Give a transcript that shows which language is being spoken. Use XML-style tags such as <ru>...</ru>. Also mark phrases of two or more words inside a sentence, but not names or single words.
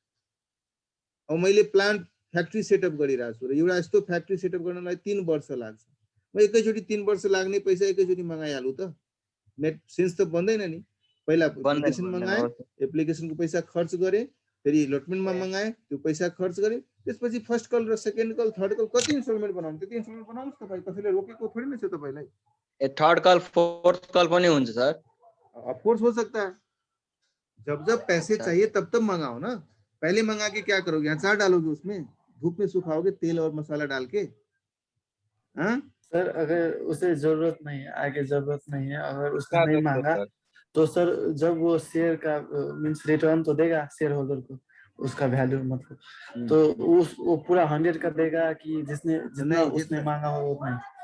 <ne>अब मैले</ne> <en>plant factory setup</en> <ne>गरिरहेको छु र एउटा यस्तो</ne> <en>factory setup</en> <ne>गर्नलाई 3 वर्ष लाग्छ म एकैचोटी 3 वर्ष लाग्ने पैसा एकैचोटी मंगाइहालु त</ne> <en>net sense</en> <ne>त बन्दैन नि पहिला एप्लिकेसन मंगाए एप्लिकेसनको पैसा खर्च गरे फेरि अलटमेन्टमा मंगाए त्यो पैसा खर्च गरे त्यसपछि</ne> <en>first call</en> <ne>र</ne> <en>second call third call</en> <ne>कति इन्स्टलमेन्ट बनाउनु त्यति इन्स्टलमेन्ट बनाउनुस् तपाई कसैले रोकेको थोरै नै छ तपाईलाई ए</ne> <en>third call fourth call</en> <ne>पनि हुन्छ सर</ne> <en>of course</en> <hi>हो सकता है जब जब पैसे चाहिए तब तब मंगाओ ना पहले मंगा के क्या करोगे अचार डालोगे उसमें धूप में सुखाओगे तेल और मसाला डाल के हाँ सर अगर उसे जरूरत नहीं है आगे जरूरत नहीं है अगर उसने नहीं मांगा तो सर जब वो शेयर का</hi> <en>means return</en> <hi>तो देगा</hi> <en>share holder</en> <hi>को उसका वैल्यू मतलब तो वो पूरा 100 का देगा कि जितना उसने मांगा हो उतना</hi>